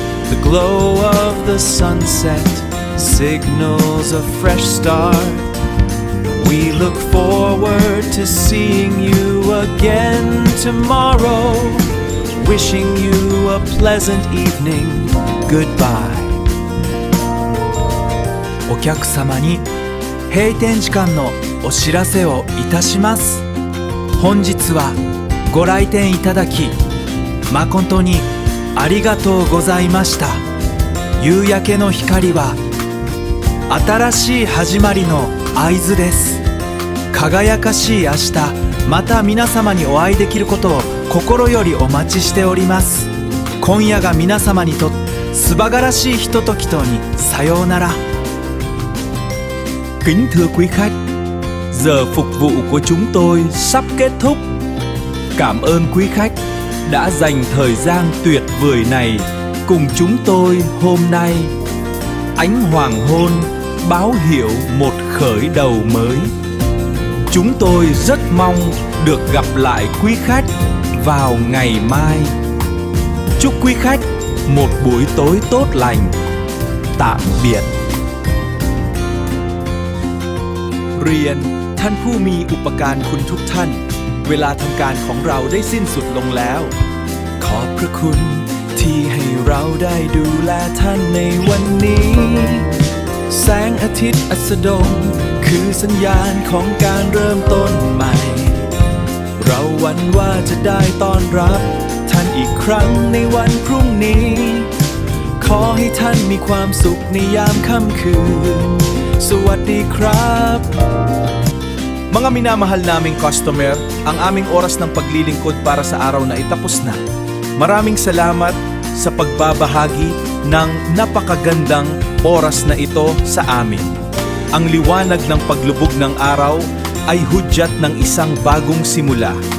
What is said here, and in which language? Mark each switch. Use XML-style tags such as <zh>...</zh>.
<en>The glow of the sunset signals a fresh start. We look forward to seeing you again tomorrow. Wishing you a pleasant evening. Goodbye.</en> <ja>お客様に閉店時間のお知らせをいたします。本日はご来店いただき誠にありがとうございました。夕焼けの光は新しい始まりの合図です。輝かしい明日、また皆様にお会いできることを心よりお待ちしております。今夜が皆様にとって素晴らしいひとときとにさようなら。</ja> <vi>Kính thưa quý khách, giờ phục vụ của chúng tôi sắp kết thúc. Cảm ơn quý khách đã dành thời gian tuyệt vời này cùng chúng tôi hôm nay. Ánh hoàng hôn báo hiệu một khởi đầu mới. Chúng tôi rất mong được gặp lại quý khách vào ngày mai. Chúc quý khách một buổi tối tốt lành. Tạm biệt.</vi> <th>เรียนท่านผู้มีอุปการคุณทุกท่าน เวลาทำการของเราได้สิ้นสุดลงแล้ว ขอบพระคุณที่ให้เราได้ดูแลท่านในวันนี้ แสงอาทิตย์อัสดงคือสัญญาณของการเริ่มต้นใหม่ เราหวั่นว่าจะได้ต้อนรับท่านอีกครั้งในวันพรุ่งนี้ ขอให้ท่านมีความสุขในยามค่ำคืน สวัสดีครับ</th> <tl>Mga minamahal naming customer, ang aming oras ng paglilingkod para sa araw na itapos na. Maraming salamat sa pagbabahagi ng napakagandang oras na ito sa amin. Ang liwanag ng paglubog ng araw ay hudyat ng isang bagong simula.</tl>